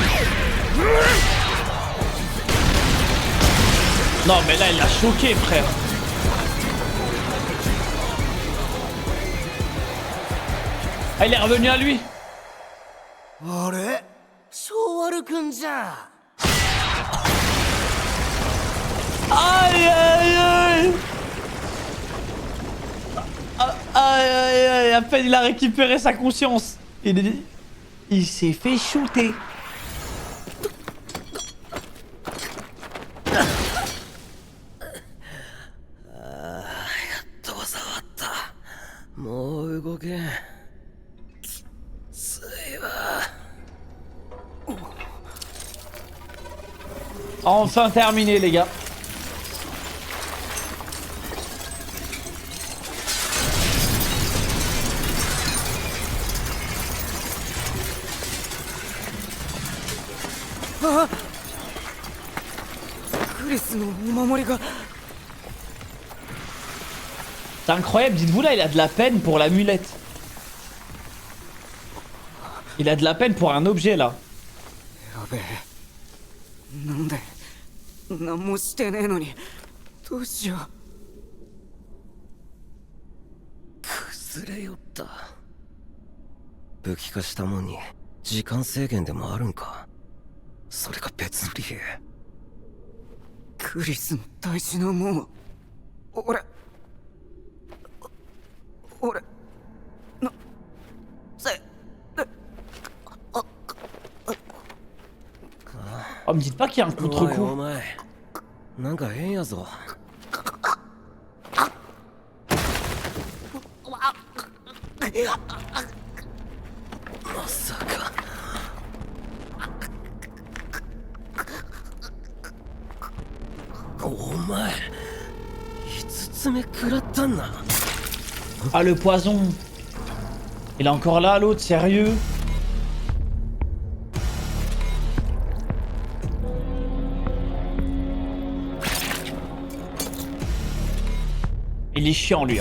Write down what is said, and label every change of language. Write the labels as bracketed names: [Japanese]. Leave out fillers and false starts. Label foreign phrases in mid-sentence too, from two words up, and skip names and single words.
[French] Non mais là il l'a choqué frère. Ah il est revenu à lui. [Japanese] あれそう悪くんじゃん。 [French] Aïe aïe aïe. Aïe aïe aïe. À peine il a récupéré sa conscience. Il s'est fait shooter. [Japanese] どう触った。もう動けん。きついわ。 [French] Enfin terminé les gars. Ah! [Japanese] クリスのお守りが。 [French] C'est incroyable, dites-vous là, il a de la peine pour l'amulette. Il a de la peine pour un objet là. [Japanese] やべえ。なんで何もしてねえのにどうしよう。崩れよった。武器化したもんに時間制限でもあるんか。それか別の理由。クリスの大事なもんを俺 [French] Oh, me dites pas qu'il y a un [Japanese] おいお [French] contre-coup. [Japanese] 前、なんか変やぞ。まさか。お前5つ目食らったんな。 [French] Ah, le poison. Il est encore là, l'autre, sérieux? Il est chiant, lui. Hein.